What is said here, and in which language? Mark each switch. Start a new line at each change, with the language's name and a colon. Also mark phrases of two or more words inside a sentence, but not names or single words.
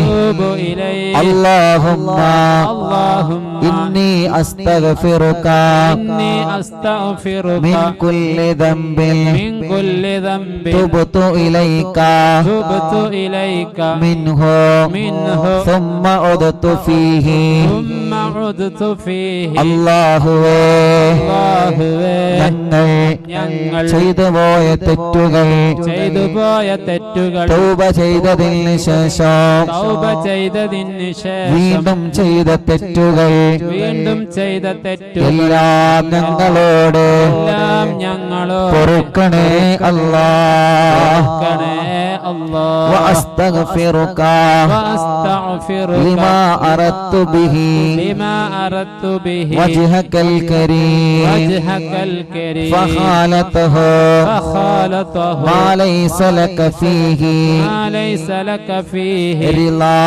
Arabic: اللهم إني أستغفرك من كل ذنب تبت إليك منه ثم عدت فيه.
Malayalam: ഞങ്ങൾ ചെയ്തുപോയ തെറ്റുകൾ തൗബ ചെയ്തതിന് ശേഷം വീണ്ടും ചെയ്ത തെറ്റുകൾ എല്ലാം ഞങ്ങളോട് പൊറുക്കണേ അല്ലാഹ്.
Arabic: وأستغفرك لما أردت به وجهك الكريم فخالته ما ليس لك فيه رضا.